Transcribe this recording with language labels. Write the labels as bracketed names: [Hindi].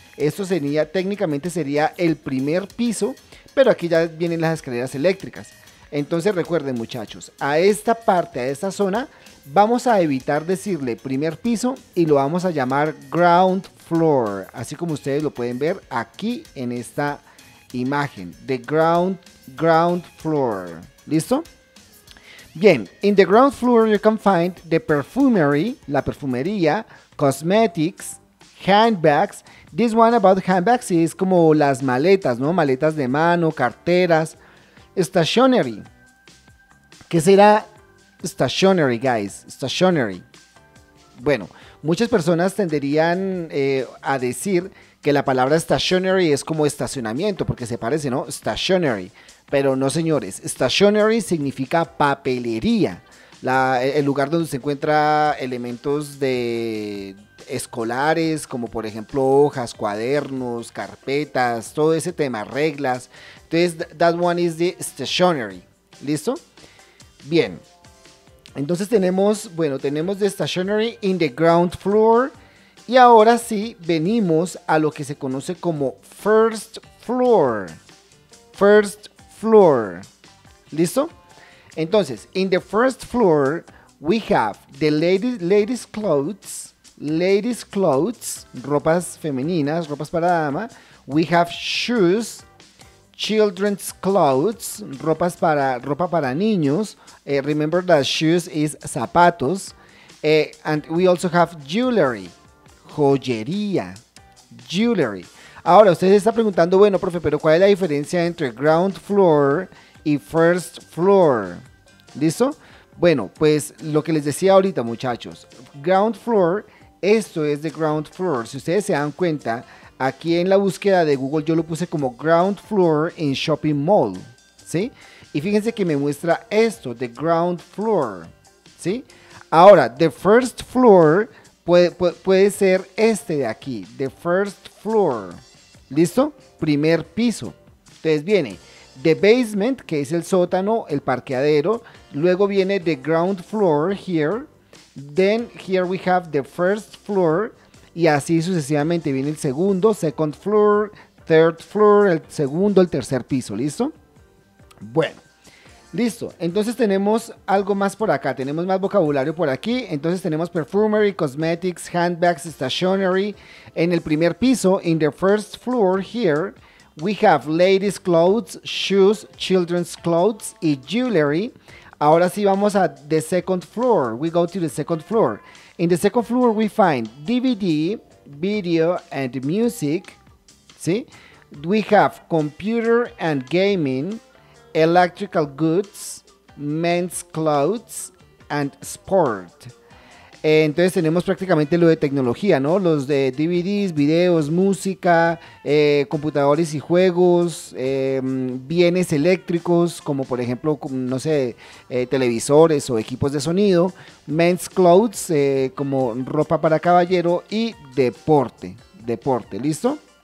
[Spanish] Esto técnicamente sería el primer piso, pero aquí ya vienen las escaleras eléctricas. Entonces recuerden muchachos, a esta parte, a esta zona, vamos a evitar decirle primer piso y lo vamos a llamar [English] ground floor, [Spanish] así como ustedes lo pueden ver aquí en esta imagen, [English] the ground floor. [Spanish] ¿Listo? [English] Bien, in the ground floor you can find the perfumery, [Spanish] la perfumería, [English] cosmetics, handbags. This one about handbags [Spanish] es como las maletas, ¿no? Maletas de mano, carteras. [English] Stationery. [Spanish] ¿Qué será stationery, guys? [English] Stationery. [Spanish] Bueno, muchas personas tenderían a decir que la palabra stationery es como estacionamiento, porque se parece, ¿no? [English] Stationery. [Spanish] Pero no, señores. Stationery significa papelería. El lugar donde se encuenran elementos de escolares, como por ejemplo hojas, cuadernos, carpetas, todo ese tema, reglas. Entonces, [English] that one is the stationery. [Spanish] ¿Listo? Bien. Entonces tenemos [English] the stationery in the ground floor. [Spanish] Y ahora sí, venimos a lo que se conoce como [English] first floor. First floor. [Spanish] ¿Listo? Entonces, [English] in the first floor, we have the ladies clothes, [Spanish] ropas femeninas, ropas para dama. [English] We have shoes, children's clothes, [Spanish] ropa para niños. [English] Remember that shoes is zapatos. And we also have jewelry, [Spanish] joyería, [English] jewelry. [Spanish] Ahora, usted se está preguntando, bueno, profe, pero ¿cuál es la diferencia entre [English] ground floor [Spanish] y [English] first floor? [Spanish] ¿Listo? Bueno, pues lo que les decía ahorita, muchachos, [English] ground floor, [Spanish] esto es de [English] ground floor. [Spanish] Si ustedes se dan cuenta, aquí en la búsqueda de Google yo lo puse como [English] ground floor in shopping mall, [Spanish] ¿sí? Y fíjense que me muestra esto, [English] the ground floor, [Spanish] ¿sí? Ahora, [English] the first floor [Spanish] puede ser este de aquí, [English] the first floor, [Spanish] ¿listo? Primer piso. Entonces viene [English] the basement, [Spanish] que es el sótano, el parqueadero. [English] Luego viene the ground floor here. Then here we have the first floor. [Spanish] Y así sucesivamente viene el segundo, [English] second floor, third floor, [Spanish] el segundo, el tercer piso. ¿Listo? Bueno, listo. Entonces tenemos algo más por acá. Tenemos más vocabulario por aquí. Entonces tenemos perfumery, cosmetics, handbags, stationery. En el primer piso, [English] in the first floor here, we have ladies' clothes, shoes, children's clothes [Spanish] y [English] jewelry. [Spanish] Ahora sí vamos a [English] the second floor. We go to the second floor. In the second floor we find DVD, video and music. [Spanish] ¿Sí? [English] We have computer and gaming, electrical goods, men's clothes and sport. [Spanish] Entonces tenemos prácticamente lo de tecnología, ¿no? Los de DVDs, videos, música, computadores y juegos, bienes eléctricos, como por ejemplo, no sé, televisores o equipos de sonido, [English] men's clothes, [Spanish] como ropa para caballero y deporte, ¿listo?